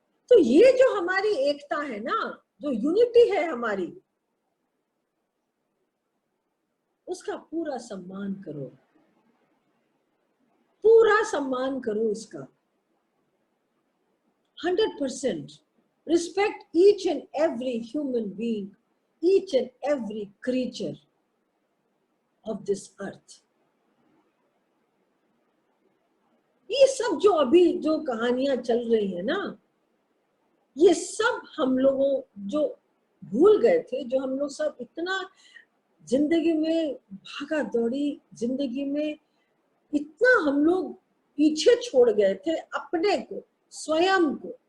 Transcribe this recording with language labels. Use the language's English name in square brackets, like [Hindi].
[Hindi] तो ये जो हमारी एकता है ना, जो यूनिटी है हमारी, उसका पूरा सम्मान करो, पूरा सम्मान करो इसका। [English] 100% respect each and every human being, each and every creature of this earth. [Hindi] ये सब जो अभी जो कहानियां चल रही है ना, ये सब हम लोगों जो भूल गए थे, जो हम लोग सब इतना जिंदगी में भागा दौड़ी, जिंदगी में इतना हम लोग पीछे छोड़ गए थे अपने को, स्वयं को।